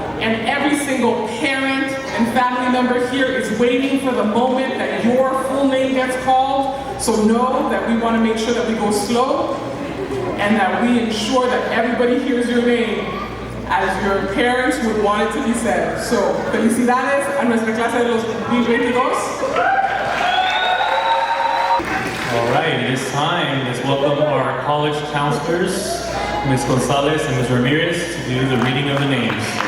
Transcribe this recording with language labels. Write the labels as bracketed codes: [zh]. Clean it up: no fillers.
[en] And every single parent and family member here is waiting for the moment that your full name gets called. So know that we want to make sure that we go slow and that we ensure that everybody hears your name as your parents would want it to be said. [es] So, felicidades a nuestra clase de los 2022. [en] All right, it is time. Let's welcome our college counselors, Ms. Gonzalez and Ms. Ramirez, to do the reading of the names.